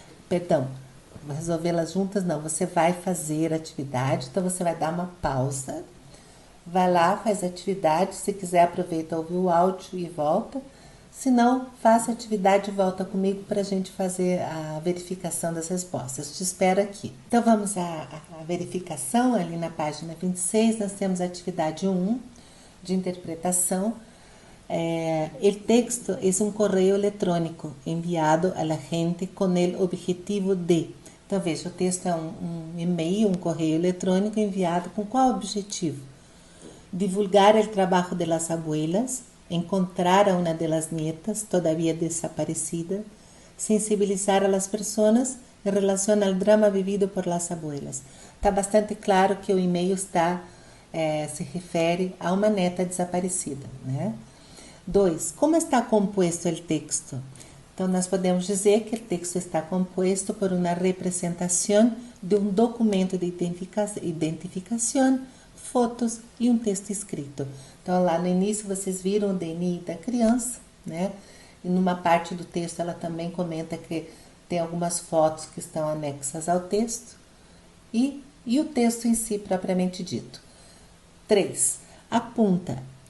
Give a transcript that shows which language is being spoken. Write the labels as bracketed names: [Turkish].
[Portuguese] Perdão, resolvê-las juntas não, você vai fazer a atividade, então você vai dar uma pausa, vai lá, faz a atividade, se quiser aproveita, ouve o áudio e volta. Se não, faça a atividade e volta comigo para a gente fazer a verificação das respostas. Te espero aqui. Então, vamos à verificação. Ali na página 26, nós temos a atividade 1 de interpretação. [Spanish] El texto es un correo electrónico enviado a la gente con el objetivo de... [Portuguese] Então, veja, o texto é um e-mail, um correio eletrônico enviado com qual objetivo? [Spanish] Divulgar el trabajo de las abuelas, encontrar a una de las nietas todavía desaparecida, sensibilizar a las personas en relación al drama vivido por las abuelas. [Portuguese] Está bastante claro que o e-mail se refere a uma neta desaparecida, né? 2. [Spanish] Como está compuesto o texto? [Portuguese] Então, nós podemos dizer que o texto está compuesto por uma representação de um documento de identificação, fotos e um texto escrito. Então, lá no início, vocês viram o DNI da criança, né? E numa parte do texto, ela também comenta que tem algumas fotos que estão anexas ao texto e o texto em si, propriamente dito. 3. Apunta.